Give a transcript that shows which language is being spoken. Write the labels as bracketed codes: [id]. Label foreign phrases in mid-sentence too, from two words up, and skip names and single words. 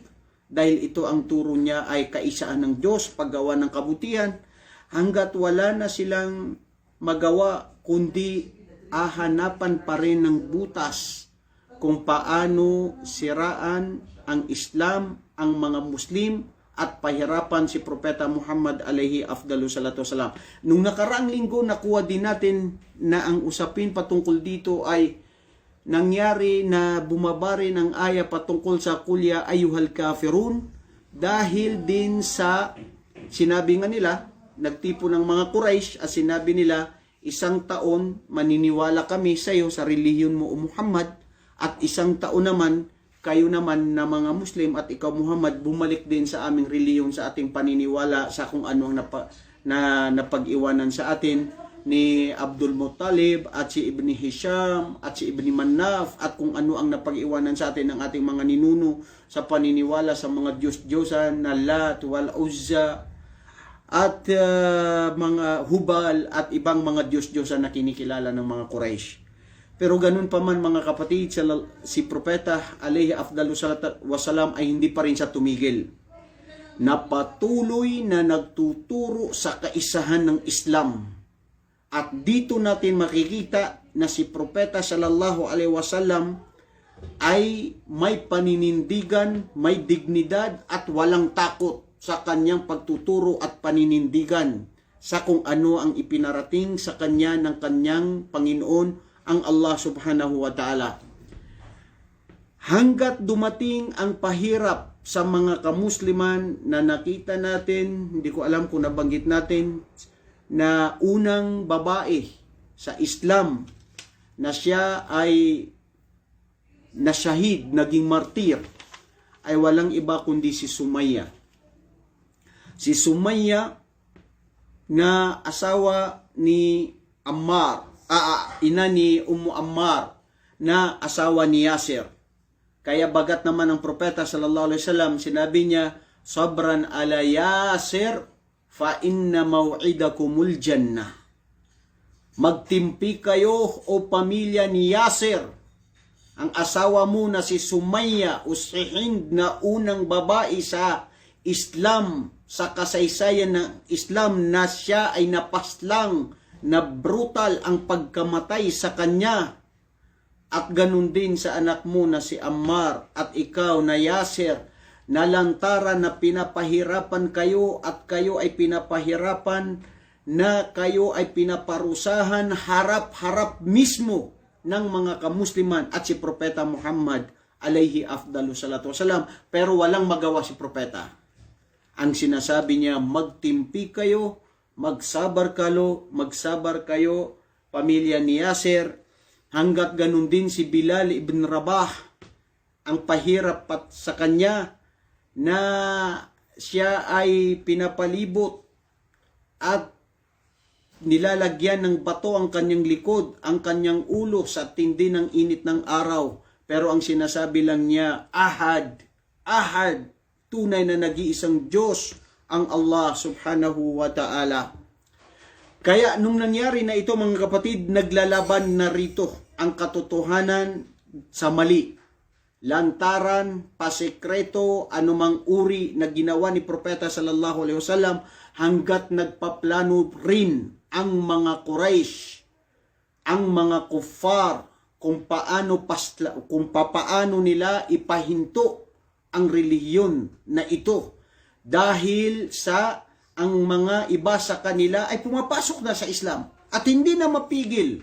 [tl] Dahil ito ang turo niya ay kaisaan ng Diyos, paggawa ng kabutihan, hanggat wala na silang magawa, kundi ahanapan pa rin ng butas kung paano siraan ang Islam, ang mga Muslim, at pahirapan si Propeta Muhammad [ar] عليه أفضل الصلاة والسلام. [tl] Nung nakaraang linggo, nakuha din natin na ang usapin patungkol dito ay nangyari na bumaba rin ang aya patungkol sa [ar] قل يا أيها الكافرون [tl] dahil din sa sinabi nga nila, nagtipo ng mga Quraysh at sinabi nila, 1 taon maniniwala kami sa iyo sa relihiyon mo o Muhammad, at 1 taon naman kayo naman na mga Muslim at ikaw Muhammad bumalik din sa aming relihiyon, sa ating paniniwala sa kung ano ang napag-iwanan sa atin ni Abdul Muttalib at si Ibni Hisham at si Ibni Manaf at kung ano ang napag-iwanan sa atin ng ating mga ninuno sa paniniwala sa mga Diyos-Diyosan na [ar] اللات والعزى [tl] at mga Hubal at ibang mga Diyos-Diyosan na kinikilala ng mga Quraysh. Pero ganun pa man mga kapatid, si Propeta [ar] عليه أفضل الصلاة والسلام [tl] ay hindi pa rin siya tumigil. Napatuloy na nagtuturo sa kaisahan ng Islam. At dito natin makikita na si Propeta [ar] صلى الله عليه وسلم [tl] ay may paninindigan, may dignidad at walang takot sa kanyang pagtuturo at paninindigan sa kung ano ang ipinarating sa kanya ng kanyang Panginoon, ang Allah [ar] سبحانه وتعالى. [tl] Hanggat dumating ang pahirap sa mga kamusliman na nakita natin, hindi ko alam kung nabanggit natin, na unang babae sa Islam na siya ay nasyahid, naging martir, ay walang iba kundi si Sumayya. Si Sumayya na asawa ni Ammar, ina ni Ammar na asawa ni Yasir. Kaya bagat naman ang Propeta [ar] صلى الله عليه وسلم, [tl] sinabi niya, [ar] صبرا آل ياسر فإن موعدكم الجنة. [tl] Magtimpi kayo o pamilya ni Yasir, ang asawa mo na si Sumayya o si Hind na unang babae sa Islam, sa kasaysayan ng Islam, na siya ay napaslang na brutal ang pagkamatay sa kanya. At ganun din sa anak mo na si Ammar at ikaw na Yasir, na lantaran na pinapahirapan kayo at kayo ay pinapahirapan, na kayo ay pinaparusahan harap-harap mismo ng mga kamusliman at si Propeta Muhammad [ar] عليه أفضل الصلاة والسلام. [tl] Pero walang magawa si Propeta. Ang sinasabi niya, magtimpi kayo, magsabar kayo, pamilya ni Yasir, hanggat ganun din si Bilal ibn Rabah, ang pahirap sa kanya, na siya ay pinapalibot at nilalagyan ng bato ang kanyang likod, ang kanyang ulo sa tindi ng init ng araw. Pero ang sinasabi lang niya, Ahad, tunay na nag-iisang Diyos ang Allah [ar] سبحانه وتعالى. [tl] Kaya nung nangyari na ito mga kapatid, naglalaban na rito ang katotohanan sa mali. Lantaran, pasekreto, anumang uri na ginawa ni Propeta [ar] صلى الله عليه وسلم, [tl] hanggat nagpaplano rin ang mga Quraysh, ang mga kuffar, kung paano nila ipahinto ang relihiyon na ito. Dahil sa ang mga iba sa kanila ay pumapasok na sa Islam at hindi na mapigil.